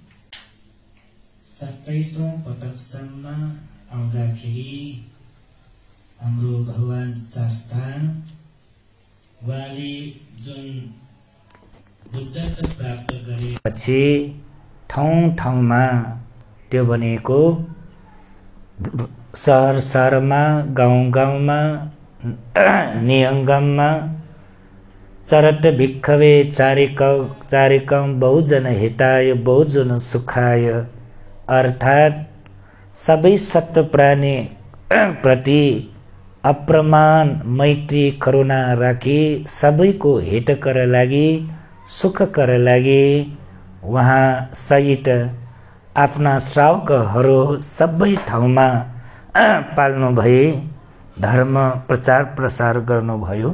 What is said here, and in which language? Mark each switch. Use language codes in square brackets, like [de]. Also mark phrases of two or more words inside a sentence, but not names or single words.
[ne] 27औं पटकसम्म आउँदाखेरि हाम्रो भगवान शास्ता उहाँले जुन बुद्धत्व प्राप्त गरेपछि ठाउँ ठाउँमा त्यो भनेको शहर शहरमा, गाउँ गाउँमा, नियङ्गममा [pi] चरत भिक्षवे चारिकम बहुजन हिताय बहुजन सुखाय, [ne] अर्थात् सबै सत्व प्राणी प्रति अप्रमाण मैत्री करुणा राखी सबैको हितकर लागि सुखकर लागि उहाँ सहित आफ्ना श्रावकहरू सबै ठाउँमा पाल्नु भई धर्म प्रचार प्रसार गर्नुभयो।